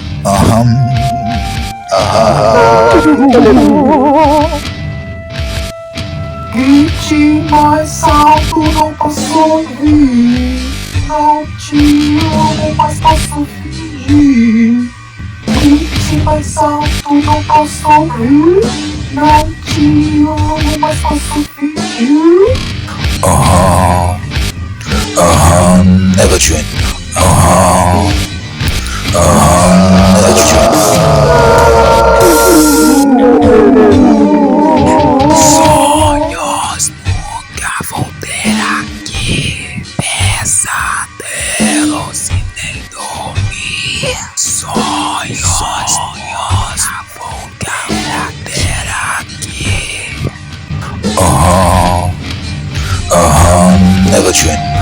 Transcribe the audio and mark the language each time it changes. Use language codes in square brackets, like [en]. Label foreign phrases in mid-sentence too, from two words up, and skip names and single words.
[pt] Grite mais alto, não posso ouvir. Não te amo, mas posso fingir. Grite mais alto, não posso ouvir. Não te amo, mas posso fingir. [ko] 내가 주인. 내가 주인. [pt] Sonhos nunca vão ter aqui. Pesadelos e nem dormir. Sonhos nunca vão ter aqui. [ko] 내가 주인.